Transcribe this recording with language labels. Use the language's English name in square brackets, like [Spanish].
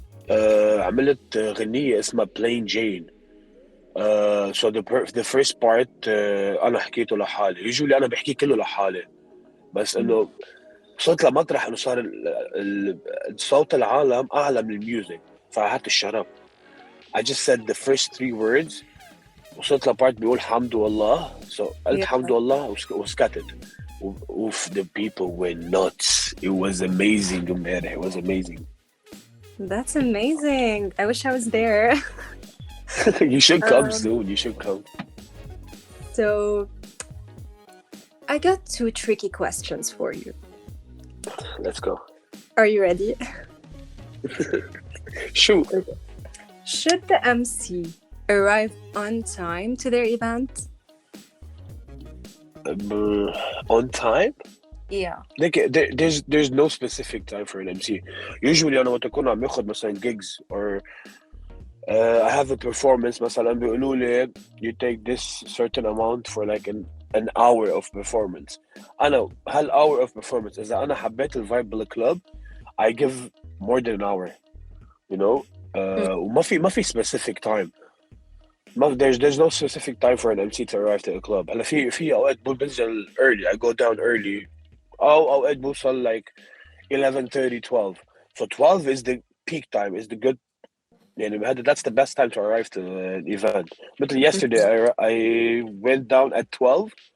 [Arabic] عملت غنية اسمها Plain Jane. [English] So the first part [Arabic] أنا حكيته لحالي. [English] Usually [Arabic] أنا بحكي كله لحالي. بس إنه وصلت لمطرح إنه صار صوت العالم أعلى من الميوزك. [English] So I had to shut up. I just said the first 3 words. [Arabic] وصلت لبارت بيقول حمد والله. So قلت حمد والله وسكتت. [English] Oof, the people went nuts. It was amazing, man. It was amazing. That's amazing. I wish I was there. You should come soon. You should come. So, I got 2 tricky questions for you. Let's go. Are you ready? Shoot. Okay. Should the MC arrive on time to their event? On time? Yeah. There's no specific time for an MC. Usually [Arabic] أنا وقت أكون عم ياخد مثلا [English] gigs or I have a performance [Arabic] مثلا بيقولوا لي [English] you take this certain amount for like an hour of performance. أنا هالhour of performance [Arabic] إذا أنا حبيت الvibe بالclub [English] I give more than an hour. You know? [Arabic] وما في [English] specific time. There's no specific time for an MC to arrive to a club. [Arabic] هلا في أوقات بنزل early. [English] I go down early. [Arabic] أو أوقات بوصل like 11:30, 12. [English] So 12 is the peak time. Is the good. [Arabic] يعني [English] that's the best time to arrive to an event. But yesterday I went down at 12.